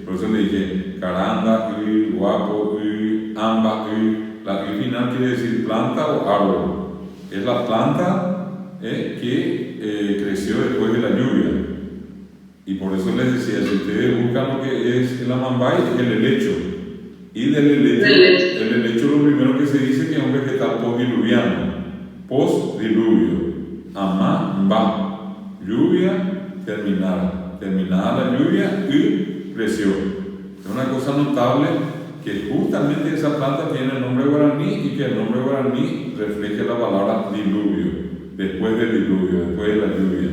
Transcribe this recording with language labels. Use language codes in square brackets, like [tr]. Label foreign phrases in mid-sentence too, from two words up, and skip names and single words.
[es] Por eso le dije caranda, guapo, amba, la final quiere decir planta o árbol. Es la planta que creció después de la lluvia. les decía, si ustedes buscan lo que es el amambay, es el helecho. Y del helecho, el helecho lo primero que se dice que es un vegetal postdiluviano. Postdiluvio. Amambá. Lluvia, terminada. Terminada la lluvia y creció. Es una cosa notable que justamente esa planta tiene el nombre guaraní y que el nombre guaraní refleja la palabra diluvio, después del diluvio, después de la lluvia.